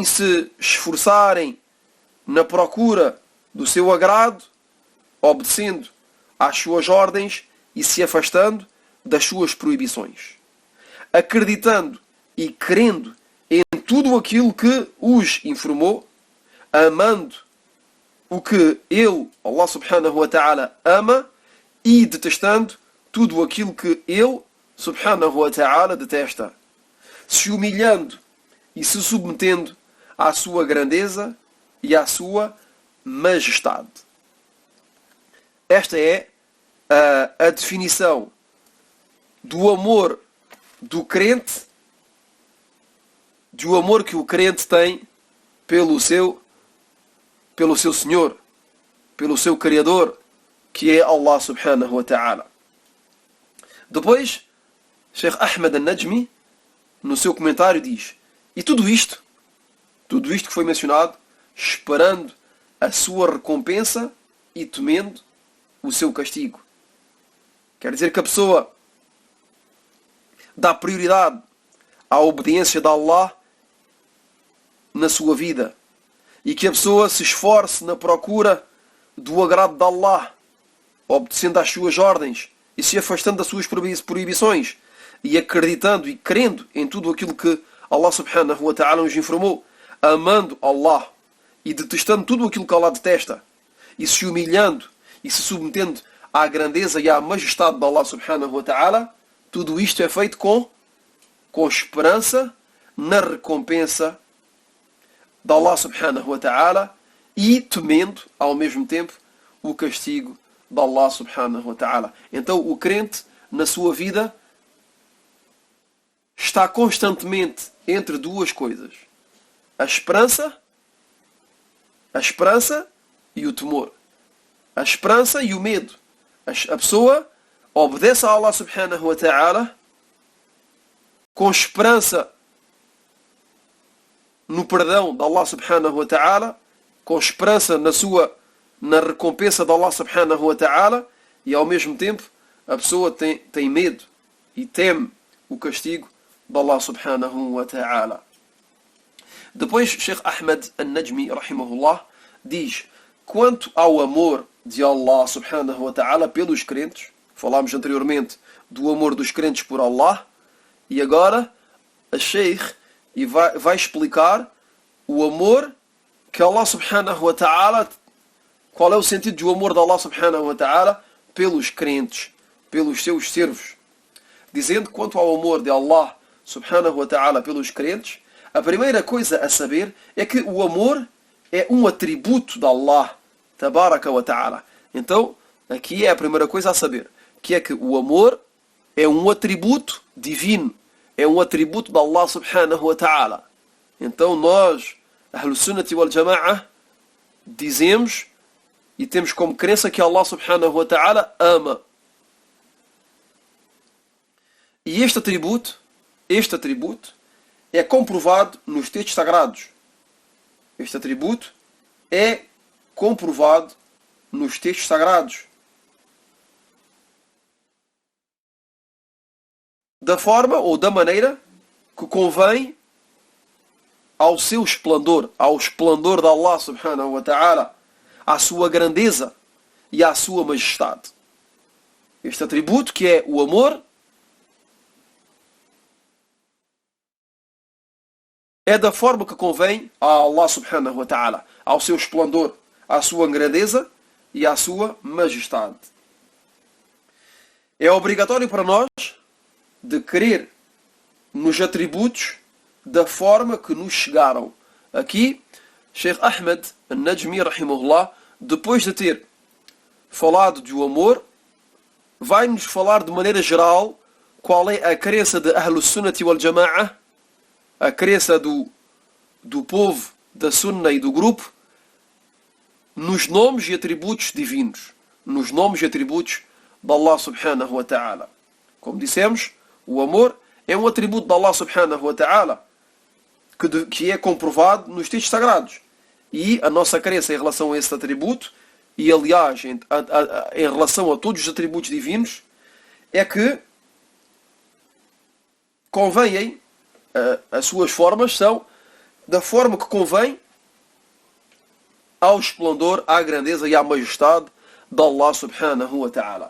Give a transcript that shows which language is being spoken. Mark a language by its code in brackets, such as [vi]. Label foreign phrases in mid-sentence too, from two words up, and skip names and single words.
[pt] se esforçarem na procura do seu agrado, obedecendo às suas ordens e se afastando das suas proibições, acreditando e crendo em tudo aquilo que os informou, amando o que ele, [ar] الله سبحانه وتعالى, [pt] ama, e detestando tudo aquilo que ele [ar] سبحانه وتعالى [pt] detesta, se humilhando e se submetendo à sua grandeza e à sua majestade. Esta é a definição do amor do crente, do amor que o crente tem pelo seu Senhor, pelo seu Criador, que é Allah [ar] سبحانه وتعالى. [pt] Depois, Sheikh Ahmed al-Najmi, no seu comentário, diz: e tudo isto que foi mencionado, esperando a sua recompensa e temendo o seu castigo. Quer dizer que a pessoa dá prioridade à obediência de Allah na sua vida e que a pessoa se esforce na procura do agrado de Allah, obedecendo às suas ordens e se afastando das suas proibições e acreditando e crendo em tudo aquilo que Allah [ar] سبحانه وتعالى [pt] nos informou, amando Allah e detestando tudo aquilo que Allah detesta e se humilhando e se submetendo à grandeza e à majestade de Allah [ar] سبحانه وتعالى. [pt] Tudo isto é feito com esperança na recompensa de Allah [ar] سبحانه وتعالى [pt] e temendo ao mesmo tempo o castigo de Allah [ar] سبحانه وتعالى. [pt] Então o crente na sua vida está constantemente entre duas coisas: a esperança e o temor, a esperança e o medo. A pessoa obedece a Allah [ar] سبحانه وتعالى [pt] com esperança no perdão de Allah [ar] سبحانه وتعالى, [pt] com esperança na recompensa de Allah [ar] سبحانه وتعالى, [pt] e ao mesmo tempo a pessoa tem medo e teme o castigo de Allah [ar] سبحانه وتعالى. [pt] Depois Sheikh Ahmed al-Najmi rahimahullah diz: quanto ao amor de Allah [ar] سبحانه وتعالى [pt] pelos crentes, falámos anteriormente do amor dos crentes por Allah, e agora a Sheikh vai explicar o amor que Allah [ar] سبحانه وتعالى, [pt] qual é o sentido do amor de Allah [ar] سبحانه وتعالى [pt] pelos crentes, pelos seus servos. Dizendo quanto ao amor de Allah [ar] سبحانه وتعالى [pt] pelos crentes, a primeira coisa a saber é que o amor é um atributo de Allah [ar] تبارك وتعالى. [pt] Então, aqui é a primeira coisa a saber, que é que o amor é um atributo divino, é um atributo de Allah [ar] سبحانه وتعالى. [pt] Então nós, [ar] أهل السنة والجماعة, [pt] dizemos e temos como crença que Allah [ar] سبحانه وتعالى [pt] ama. E este atributo é comprovado nos textos sagrados. Este atributo é comprovado nos textos sagrados. Da forma ou da maneira que convém ao seu esplendor, ao esplendor de Allah [ar] سبحانه وتعالى, [pt] à sua grandeza e à sua majestade. Este atributo que é o amor é da forma que convém a Allah [ar] سبحانه وتعالى, [pt] ao seu esplendor, à sua grandeza e à sua majestade. É obrigatório para nós de crer nos atributos da forma que nos chegaram. Aqui, Sheikh Ahmed al-Najmi rahimahullah, depois de ter falado do amor, vai-nos falar de maneira geral qual é a crença de [ar] أهل السنة والجماعة, [pt] a crença do povo da Sunna e do grupo, nos nomes e atributos divinos, nos nomes e atributos de Allah [ar] سبحانه وتعالى. [pt] Como dissemos, o amor é um atributo de Allah [ar] سبحانه وتعالى [pt] que é comprovado nos textos sagrados. E a nossa crença em relação a esse atributo, e aliás em relação a todos os atributos divinos, é que convêm, as suas formas são da forma que convém ao esplendor, à grandeza e à majestade de Allah [ar] سبحانه وتعالى.